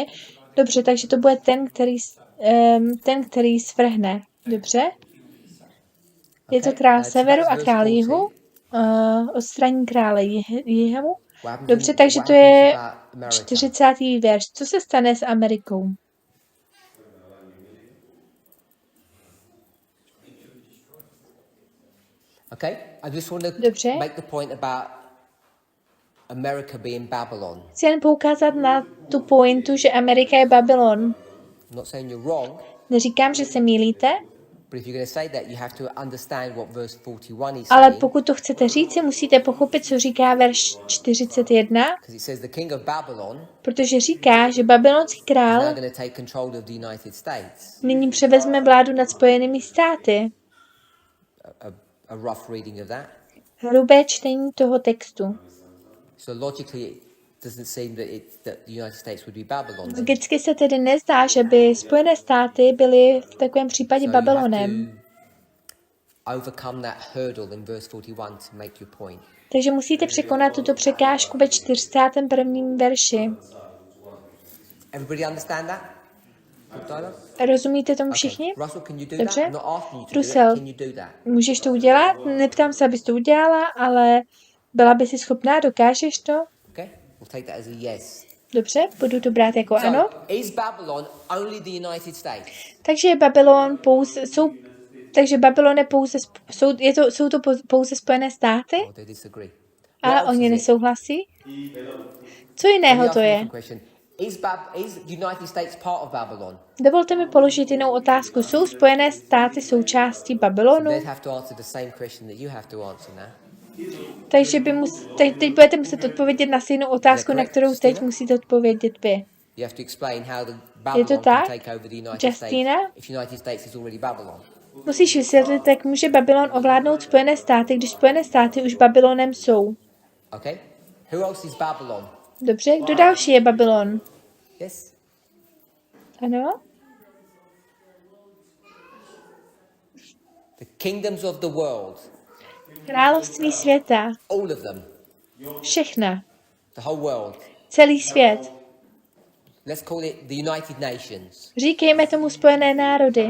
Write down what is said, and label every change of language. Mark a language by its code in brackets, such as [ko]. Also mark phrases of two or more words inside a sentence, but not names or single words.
[cs] Dobře, takže to bude ten, který svrhne. Dobře? Je to král severu a král jihu. Odstraní krále jihu. Dobře, takže to je 40. verš. Co se stane s Amerikou? [en] Okay, I just want to make the point about America being Babylon. [cs] Chci jen poukázat na tu pointu, že Amerika je Babylon. [en] I'm not saying you're wrong. [cs] Neříkám, že se mýlíte. [en] But if you're going to say that, you have to understand what verse 41 is saying. [cs] Ale pokud to chcete říct, musíte pochopit, co říká verš 41. [en] Because it says the king of Babylon. [cs] Protože říká, že babylonský král [en] is now going to take control of the United States. [cs] Nyní převezme vládu nad Spojenými státy. [en] A rough reading of that. [cs] Hrubé čtení toho textu. [en] So logically it doesn't seem that the United States would be Babylon. [cs] Logicky se tedy nezdá, že by Spojené státy byly v takovém případě Babylonem. [en] Overcome that hurdle in verse 41 to make your point. [cs] Takže musíte překonat tuto překážku ve 41. verši. [en] Everybody understand that? [cs] Rozumíte tomu všichni? [en] Russell, can you do [cs] Dobře? [en] that? Not asking you to Russell, do it. Can you do that? [cs] můžeš to udělat? Neptám se, abys to udělala, ale byla by si schopná, dokážeš to? [en] Okay, we'll take that as a yes. [cs] Dobře, budu to brát jako ano. [en] So, is Babylon only the United States? [cs] Takže Babylon je pouze, jsou to pouze Spojené státy? [en] Oh, they disagree. [cs] A oni nesouhlasí? Co jiného to je? [en] Is United States part of Babylon? [cs] Dovolte mi položit jinou otázku. Jsou Spojené státy součástí Babylonu? Takže teď budete muset odpovědět na stejnou otázku, na kterou teď musíte odpovědět vy. Je to tak, Justina? Musíš vysvětlit, jak může Babylon ovládnout Spojené státy, když Spojené státy už Babylonem jsou. [en] Okay. Who else is Babylon? [cs] Dobře, kdo další je Babylon? [en] Yes. [cs] Ano? [en] The kingdoms of the world. [cs] Království světa. [en] All of them. [cs] Všechna. [en] The whole world. [cs] Celý svět. [en] Let's call it the United Nations. [cs] Říkejme tomu Spojené národy.